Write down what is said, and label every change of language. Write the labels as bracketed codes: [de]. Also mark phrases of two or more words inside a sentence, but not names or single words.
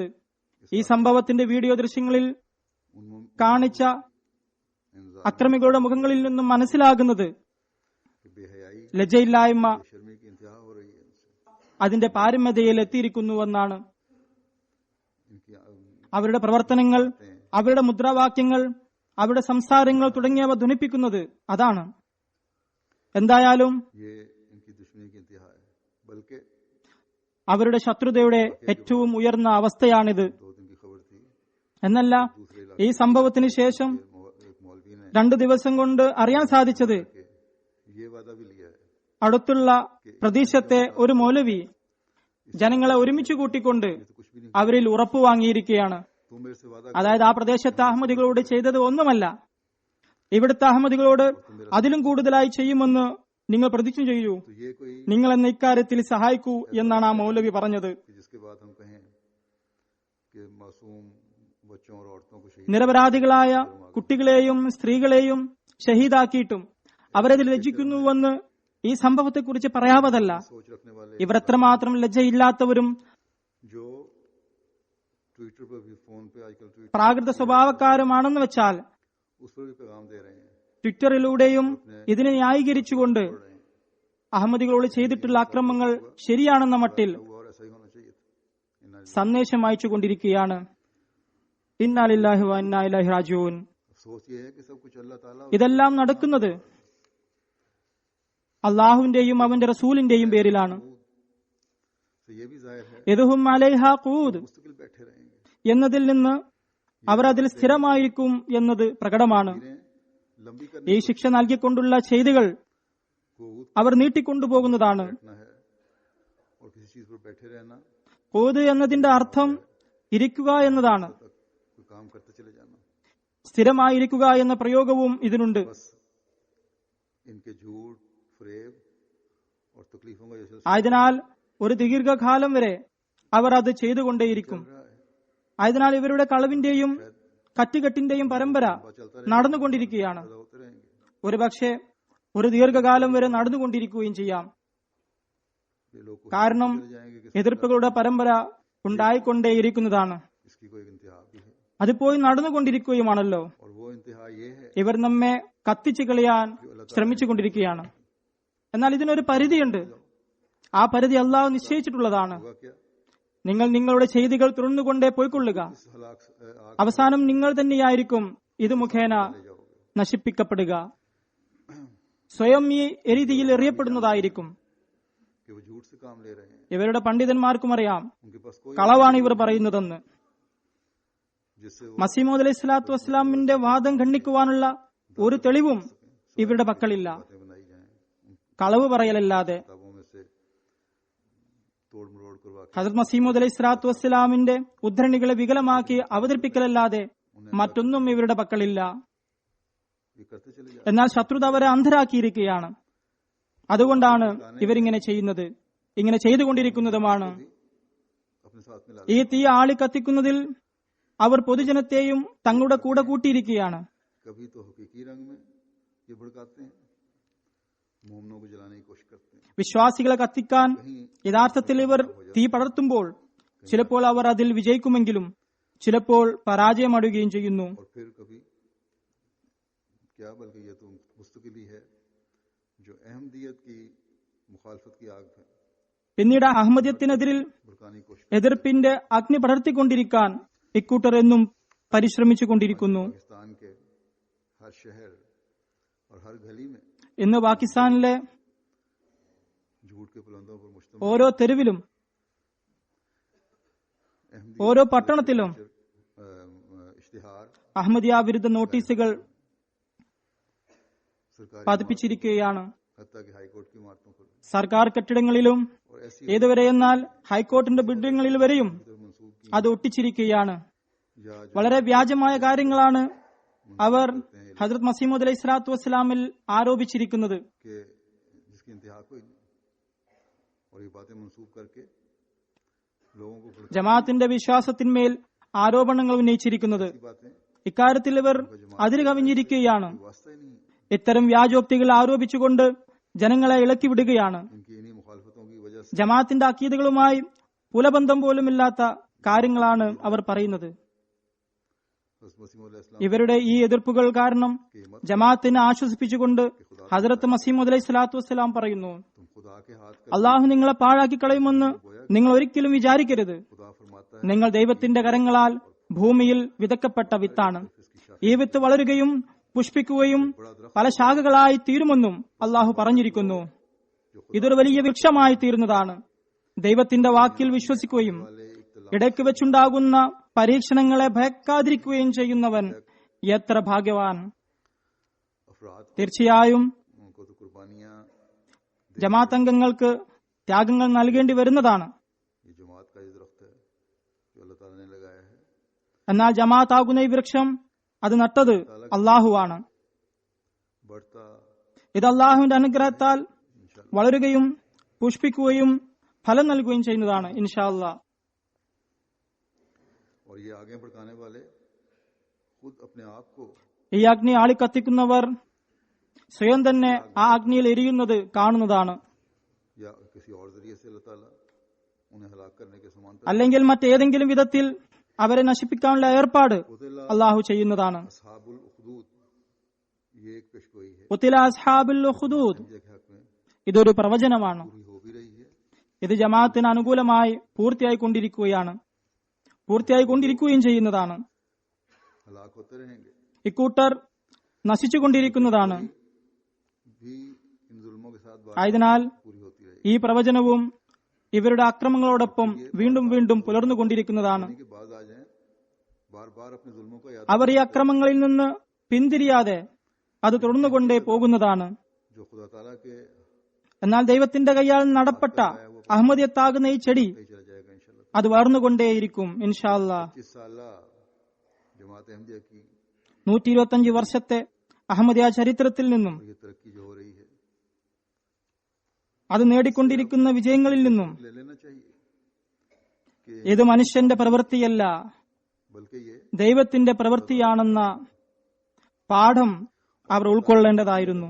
[ml] ഈ സംഭവത്തിന്റെ വീഡിയോ ദൃശ്യങ്ങളിൽ [ur] ان [ml] കാണിച്ച അക്രമികളുടെ മുഖങ്ങളിൽ നിന്നും മനസ്സിലാകുന്നത് [ur] کی بےحیائی [ml] ലജ്ജയില്ലായ്മ [ur] شرمی کی انتہا ہو رہی ہے ان سے, [ml] അതിന്റെ പാരമ്യതയിൽ എത്തിയിരിക്കുന്നുവെന്നാണ്. [ur] ان کی [ml] അവരുടെ പ്രവർത്തനങ്ങൾ, അവരുടെ മുദ്രാവാക്യങ്ങൾ, അവരുടെ സംസാരങ്ങൾ തുടങ്ങിയവ ധ്വനിപ്പിക്കുന്നത് അതാണ്. എന്തായാലും [ur] یہ ان کی دشمنی کی انتہا ہے، بلکہ [ml] അവരുടെ ശത്രുതയുടെ ഏറ്റവും ഉയർന്ന അവസ്ഥയാണിത്. [ur] 2 دن کی خبر تھی, [ml] എന്നല്ല, [ur] دوسرے [ml] ഈ സംഭവത്തിന് ശേഷം [ur] ایک مولوی نے [ml] 2 ദിവസം കൊണ്ട് അറിയാൻ സാധിച്ചത്, [ur] کہ یہ وعدہ بھی لیا ہے [ml] അടുത്തുള്ള പ്രദേശത്തെ ഒരു മൗലവി ജനങ്ങളെ ഒരുമിച്ച് കൂട്ടിക്കൊണ്ട് [ur] تو کچھ بھی نہیں, [ml] അവരിൽ ഉറപ്പു വാങ്ങിയിരിക്കുകയാണ്. [ur] تم میرے سے وعدہ [ml] അതായത് ആ പ്രദേശത്തെ അഹമ്മദികളോട് ചെയ്തത് ഒന്നുമല്ല, ഇവിടുത്തെ അഹമ്മദികളോട് അതിലും കൂടുതലായി ചെയ്യുമെന്ന് നിങ്ങൾ പ്രതിജ്ഞ ചെയ്യൂ, [ur] تو یہ کوئی [ml] നിങ്ങൾ എന്നെ ഇക്കാര്യത്തിൽ സഹായിക്കൂ എന്നാണ് ആ മൗലവി പറഞ്ഞത്. [ur] کہ جس کے بعد ہم کہیں کہ معصوم بچوں اور عورتوں کو شہید [ml] നിരപരാധികളായ കുട്ടികളെയും സ്ത്രീകളെയും ഷഹീദാക്കിയിട്ടും അവരതിൽ ലജ്ജിക്കുന്നുവെന്ന് ഈ സംഭവത്തെക്കുറിച്ച് പറയാവതല്ല. [ur] سوچ رکھنے والے [ml] ഇവർ എത്രമാത്രം ലജ്ജയില്ലാത്തവരും [ur] جو ٹوئٹر پر بھی، فون پہ آج کل ٹویٹ [ml] പ്രാകൃത സ്വഭാവക്കാരുമാണെന്ന് വെച്ചാൽ [ur] اس پر بھی پیغام دے رہے ہیں, [ml] ട്വിറ്ററിലൂടെയും ഇതിനെ ന്യായീകരിച്ചുകൊണ്ട് [ur] پڑھ رہے ہیں, [ml] അഹമ്മദികളോട് ചെയ്തിട്ടുള്ള അക്രമങ്ങൾ ശരിയാണെന്ന മട്ടിൽ [ur] ہوا اور ایسا ہی ہونا چاہیے تھا. [ml] സന്ദേശം അയച്ചുകൊണ്ടിരിക്കുകയാണ്. [ar] إنا لله وإنا إليه راجعون. [ur] افسوس یہ ہے کہ سب کچھ اللہ تعالیٰ [ml] ഇതെല്ലാം നടക്കുന്നത് അള്ളാഹുവിന്റെയും അവന്റെ റസൂലിന്റെയും പേരിലാണ്. [ur] سے یہ بھی ظاہر ہے [ar] إذ هم عليها قعود [ur] مستقل بیٹھے رہیں گے, [ml] എന്നതിൽ നിന്ന് അവർ അതിൽ സ്ഥിരമായിരിക്കും എന്നത് പ്രകടമാണ്. [ur] لمبی کرنے [ml] ഈ ശിക്ഷ നൽകിക്കൊണ്ടുള്ള ചെയ്തികൾ [ur] کو [ml] അവർ നീട്ടിക്കൊണ്ടുപോകുന്നതാണ്. [ur] بیٹھنا ہے اور کسی چیز پر بیٹھے رہنا, [ml] ഖൂദ് എന്നതിന്റെ അർത്ഥം ഇരിക്കുക എന്നതാണ്. [ur] تک کوئی کام کرتے چلے جانا, [ml] സ്ഥിരമായിരിക്കുക എന്ന പ്രയോഗവും ഇതിനുണ്ട്. [ur] بس ان کے جھوٹ، فریب اور تکلیفوں کا جیسے [ml] ആയതിനാൽ ഒരു ദീർഘകാലം വരെ അവർ അത് ചെയ്തുകൊണ്ടേയിരിക്കും. [ur] رہا ہے, [ml] ആയതിനാൽ ഇവരുടെ കളവിന്റെയും കറ്റുകെട്ടിന്റെയും പരമ്പര നടന്നുകൊണ്ടിരിക്കുകയാണ്. [ur] پیدا ہوتے رہیں گے. [ml] ഒരുപക്ഷെ ഒരു ദീർഘകാലം വരെ നടന്നുകൊണ്ടിരിക്കുകയും ചെയ്യാം. [ur] یہ لوگ کوشش [ml] കാരണം [ur] چلے جائیں گے کہ [ml] എതിർപ്പുകളുടെ പരമ്പര ഉണ്ടായിക്കൊണ്ടേയിരിക്കുന്നതാണ്. [ur] اس کی کوئی انتہا بھی ہے, [ml] അത് പോയി നടന്നുകൊണ്ടിരിക്കുകയുമാണല്ലോ. [ur] اور وہ انتہا یہ ہے [ml] ഇവർ നമ്മെ കത്തിച്ചു കളയാൻ ശ്രമിച്ചുകൊണ്ടിരിക്കുകയാണ്. എന്നാൽ ഇതിനൊരു പരിധിയുണ്ട്. ആ പരിധി അള്ളാഹു നിശ്ചയിച്ചിട്ടുള്ളതാണ്. [ur] ہوگا کیا, [ml] നിങ്ങൾ നിങ്ങളുടെ ചെയ്തികൾ തുറന്നുകൊണ്ടേ പോയിക്കൊള്ളുക. [ur] اس ہلاک آگ [ml] അവസാനം നിങ്ങൾ തന്നെയായിരിക്കും ഇത് മുഖേന [ur] لے جاؤ گے. [ml] നശിപ്പിക്കപ്പെടുക. സ്വയം ഈ എരിതിയിൽ എറിയപ്പെടുന്നതായിരിക്കും. [ur] کہ وہ جھوٹ سے کام لے رہے ہیں, [ml] ഇവരുടെ പണ്ഡിതന്മാർക്കും അറിയാം [ur] ان کے پاس کوئی [ml] കളവാണ് ഇവർ പറയുന്നതെന്ന്. [ur] جس سے وہ [ml] മസീമോദ് [ar] عليه الصلاة والسلام [ml] വാദം ഖണ്ഡിക്കുവാനുള്ള ഒരു തെളിവും ഇവരുടെ പക്കലില്ല, [ur] باتیں بنائی جائیں، ان [ml] കളവ് പറയലല്ലാതെ. [ur] کتابوں میں سے توڑ مروڑ کروا کے [ml] ഹസരത് മസീമോദ് [ar] عليه الصلاة والسلام [ml] ഉദ്ധരണികളെ വികലമാക്കി അവതരിപ്പിക്കലല്ലാതെ മറ്റൊന്നും ഇവരുടെ പക്കലില്ല. [ur] یہ کرتے چلے جاتے [ml] എന്നാൽ ശത്രുത അവരെ അന്ധരാക്കിയിരിക്കുകയാണ്. അതുകൊണ്ടാണ് ഇവരിങ്ങനെ ചെയ്യുന്നത്, ഇങ്ങനെ ചെയ്തുകൊണ്ടിരിക്കുന്നതുമാണ്. [ur] اپنے ساتھ میں لا [ml] ഈ തീ ആളി കത്തിക്കുന്നതിൽ അവർ പൊതുജനത്തെയും തങ്ങളുടെ കൂടെ കൂട്ടിയിരിക്കുകയാണ്. [ur] کبھی تو حقیقی رنگ میں یہ بھڑکاتے ہیں، مومنوں کو جلانے کی کوشش کرتے ہیں, [ml] വിശ്വാസികളെ കത്തിക്കാൻ യഥാർത്ഥത്തിൽ ഇവർ തീ പടർത്തുമ്പോൾ ചിലപ്പോൾ അവർ അതിൽ വിജയിക്കുമെങ്കിലും ചിലപ്പോൾ പരാജയമടയുകയും ചെയ്യുന്നു. [ur] اور پھر کبھی کیا بلکہ یہ تو مستقلی ہے جو احمدیت کی مخالفت کی آگ ہے, [ml] പിന്നീട് അഹമ്മദിയത്തിനെതിരിൽ [ur] بھڑکانے کی کوشش [ml] എതിർപ്പിന്റെ അഗ്നി പടർത്തിക്കൊണ്ടിരിക്കാൻ ഇക്കൂട്ടർ എന്നും പരിശ്രമിച്ചുകൊണ്ടിരിക്കുന്നു. [ur] پاکستان کے ہر شہر اور ہر گلی میں [ml] ഇന്ന് പാകിസ്ഥാനിലെ [ur] جھوٹ کے بلندوں پر مشتمل [ml] ഓരോ തെരുവിലും [ur] احمدی [ml] ഓരോ പട്ടണത്തിലും [ur] اشتہار [ml] അഹമ്മദിയ വിരുദ്ധ നോട്ടീസുകൾ [ur] سرکاری [ml] പതിപ്പിച്ചിരിക്കുകയാണ്. [ur] حتیٰ کہ ہائی کورٹ کی عمارتوں پر [ml] സർക്കാർ കെട്ടിടങ്ങളിലും [ur] اور ایسی [ml] ഏതുവരെ എന്നാൽ ഹൈക്കോടതിന്റെ ബിൽഡിങ്ങുകളിൽ വരെയും [ur] منسوب کی [ml] അത് ഒട്ടിച്ചിരിക്കുകയാണ്. [ur] یا جو [ml] വളരെ വ്യാജമായ കാര്യങ്ങളാണ് അവർ ഹസ്രത്ത് മസീമോദ് [ar] عليه الصلاة والسلام [ml] ആരോപിച്ചിരിക്കുന്നത്. [ur] کہ جس کی انتہا کوئی نہیں، اور یہ باتیں منسوب کر کے لوگوں کو بھڑکانے [ml] ജമാഅത്തിന്റെ വിശ്വാസത്തിന്മേൽ ആരോപണങ്ങൾ ഉന്നയിച്ചിരിക്കുന്നത്. [ur] کی باتیں [ml] ഇക്കാര്യത്തിൽ ഇവർ അതിര് കവിഞ്ഞിരിക്കുകയാണ്. [ur] واسطہ ہی نہیں ہے. [ml] ഇത്തരം വ്യാജോക്തികൾ ആരോപിച്ചുകൊണ്ട് ജനങ്ങളെ ഇളക്കി വിടുകയാണ്. [ur] ان کی انہی مخالفتوں کی وجہ سے [ml] ജമാഅത്തിന്റെ അക്കീദകളുമായി പുലബന്ധം പോലുമില്ലാത്ത കാര്യങ്ങളാണ് അവർ പറയുന്നത്. [ur] مسیح [ml] ഇവരുടെ ഈ എതിർപ്പുകൾ കാരണം ജമാഅത്തിനെ ആശ്വസിപ്പിച്ചുകൊണ്ട് ഹസ്രത്ത് മസീമോദ് [ar] عليه الصلاة والسلام [ml] പറയുന്നു, [ur] تم خدا کے ہاتھ کا [ml] അള്ളാഹു നിങ്ങളെ പാഴാക്കി കളയുമെന്ന് നിങ്ങൾ ഒരിക്കലും വിചാരിക്കരുത്. [ur] خدا فرماتا ہے [ml] നിങ്ങൾ ദൈവത്തിന്റെ കരങ്ങളാൽ ഭൂമിയിൽ വിതക്കപ്പെട്ട വിത്താണ്. ഈ വിത്ത് വളരുകയും പുഷ്പിക്കുകയും പല ശാഖകളായി തീരുമെന്നും അള്ളാഹു പറഞ്ഞിരിക്കുന്നു. ഇതൊരു വലിയ വൃക്ഷമായി തീരുന്നതാണ്. ദൈവത്തിന്റെ വാക്കിൽ വിശ്വസിക്കുകയും ഇടയ്ക്ക് വെച്ചുണ്ടാകുന്ന പരീക്ഷണങ്ങളെ ഭയക്കാതിരിക്കുകയും ചെയ്യുന്നവൻ എത്ര ഭാഗ്യവാൻ. [ur] افراد [ml] തീർച്ചയായും [ur] کو تو قربانیاں [ml] ജമാഅത്ത് അംഗങ്ങൾക്ക് ത്യാഗങ്ങൾ നൽകേണ്ടി വരുന്നതാണ്. [ur] یہ جماعت کا یہ درخت ہے جو اللہ تعالیٰ نے لگایا ہے, [ml] എന്നാൽ ജമാഅത്ത് ആകുന്ന ഈ വൃക്ഷം അത് നട്ടത് അള്ളാഹുവാണ്. [ur] بڑھتا [ml] ഇത് അള്ളാഹുവിന്റെ അനുഗ്രഹത്താൽ വളരുകയും പുഷ്പിക്കുകയും ഫലം നൽകുകയും ചെയ്യുന്നതാണ് [ar] إن شاء الله. [ur] اور یہ آگے بھڑکانے والے خود اپنے آپ کو [ml] ഈ അഗ്നി ആളിക്കത്തിക്കുന്നവർ സ്വയം തന്നെ ആ അഗ്നിയിൽ എരിയുന്നത് കാണുന്നതാണ്. [ur] یا کسی اور ذریعے سے اللہ تعالیٰ انہیں ہلاک کرنے کے سمانتر [ml] അല്ലെങ്കിൽ മറ്റേതെങ്കിലും വിധത്തിൽ അവരെ നശിപ്പിക്കാനുള്ള ഏർപ്പാട് അള്ളാഹു ചെയ്യുന്നതാണ്. [ar] أصحاب الأخدود [ur] یہ ایک پیشگوئی ہے [ar] قتل أصحاب الأخدود [ur] کے حق میں [ml] ഇതൊരു പ്രവചനമാണ്. [ur] پوری ہو بھی رہی ہے, [ml] ഇത് ജമാഅത്തിന് അനുകൂലമായി പൂർത്തിയായിക്കൊണ്ടിരിക്കുകയും ചെയ്യുന്നതാണ്. [ur] ہلاک ہوتے رہیں گے [ml] ഇക്കൂട്ടർ നശിച്ചുകൊണ്ടിരിക്കുന്നതാണ്. [ur] بھی ان ظلموں کے ساتھ بات [ml] ആയതിനാൽ [ur] پوری ہوتی رہے گی. [ml] ഈ പ്രവചനവും ഇവരുടെ അക്രമങ്ങളോടൊപ്പം വീണ്ടും വീണ്ടും പുലർന്നുകൊണ്ടിരിക്കുന്നതാണ്. [ur] کے بعد آ جائیں، بار بار اپنے ظلموں کو یاد [ml] അവർ ഈ അക്രമങ്ങളിൽ നിന്ന് പിന്തിരിയാതെ അത് തുടർന്നുകൊണ്ടേ പോകുന്നതാണ്. [ur] جو خدا تعالیٰ کے [ml] എന്നാൽ ദൈവത്തിന്റെ കൈയാൽ നടപ്പെട്ട അഹമ്മദിയത്താകുന്ന ഈ ചെടി [ur] کہیں چلا جائے گا ان شاء اللہ. [ml] അത് വളർന്നുകൊണ്ടേയിരിക്കും [ar] إن شاء الله. [ur] 25 سال جماعت احمدیہ کی [ml] 125 വർഷത്തെ അഹമ്മദിയ ചരിത്രത്തിൽ നിന്നും [ur] یہ ترقی جو ہو رہی ہے [ml] അത് നേടിക്കൊണ്ടിരിക്കുന്ന വിജയങ്ങളിൽ നിന്നും [ur] لے لینا چاہیے کہ [ml] ഇത് മനുഷ്യന്റെ പ്രവൃത്തിയല്ല, [ur] بلکہ یہ [ml] ദൈവത്തിന്റെ പ്രവൃത്തിയാണെന്ന പാഠം അവർ ഉൾക്കൊള്ളേണ്ടതായിരുന്നു.